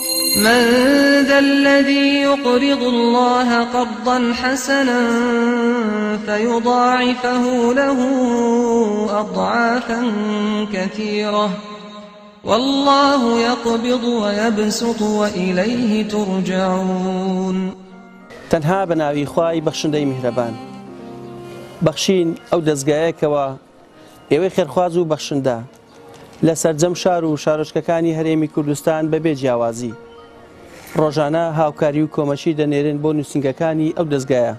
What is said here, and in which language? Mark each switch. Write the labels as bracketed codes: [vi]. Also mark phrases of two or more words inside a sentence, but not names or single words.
[ar] من ذا الذي يقرض الله قرضا حسنا فيضاعفه له أضعافا كثيرة والله يقبض ويبسط وإليه ترجعون. [ckb] تەنها بە ناوی خوای بەخشندەی میهرەبان. بەخشین ئەو دەستگایەکەوە ئێوەی خێرخواز و بەخشندە لە سەرجەم شار و شارۆچکەکانی هەرێمی کوردستان بەبێ جیاوازی ڕۆژانە هاوکاری و کۆمەچی دەنێرن بۆ نووسنگەکانی ئەو دەستگایە.